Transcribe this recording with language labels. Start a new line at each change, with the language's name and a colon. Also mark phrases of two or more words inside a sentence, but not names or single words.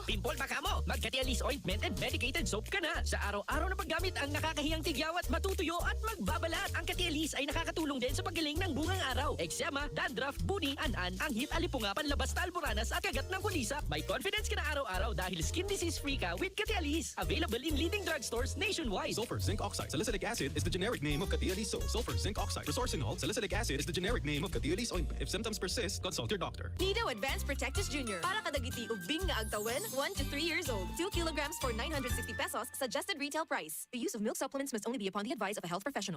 Filipino: Pimple ba ka mo? Mag-Catialis Ointment and Medicated Soap ka na. Sa araw-araw na paggamit ang nakakahiyang tigyawat, matutuyo at magbabalat. Ang Catialis ay nakakatulong din sa paggaling ng bungang araw. Eksema, dandruff, buni, an-an, anghit, alipunga, panlabas na alboranas at kagat ng kulisap. May confidence ka na araw-araw dahil
English: skin disease-free
Filipino: ka with Catialis.
English: Available in leading drugstores nationwide. Sulfur Zinc Oxide Salicylic Acid is the generic name of Catialis soap. Sulfur Zinc Oxide Resorcinol Salicylic Acid is the generic name of Catialis Ointment. If symptoms persist, consult your doctor.
Iloko: Nido Advanced Protectis Jr. Para kadagiti ubing nga agtawin,
English: 1 to 3 years old. 2 kilograms for 960 pesos, suggested retail price. The use of milk supplements must only be upon the advice of a health professional.